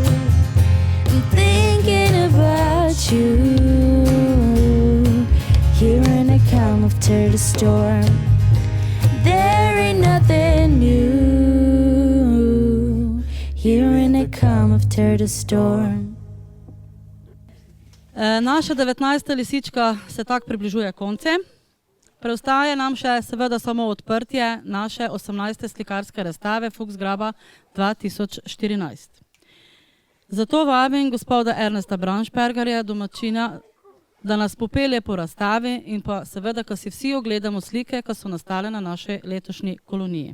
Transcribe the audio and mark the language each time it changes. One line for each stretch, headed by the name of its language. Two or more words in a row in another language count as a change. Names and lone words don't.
English: I'm thinking about you. Hearing it come after the storm. There ain't nothing new. Hearing it come after the storm.
Slovenian: Naša 19. lisička se tako približuje koncu. Preostaje nam še seveda samo odprtje naše 18. slikarske razstave Fuchsgraba 2014. Zato vabim gospoda Ernesta Braunšpergerja, domačina, da nas popelje po razstavi in pa seveda, ko si vsi ogledamo slike, ki so nastale na naši letošnji koloniji.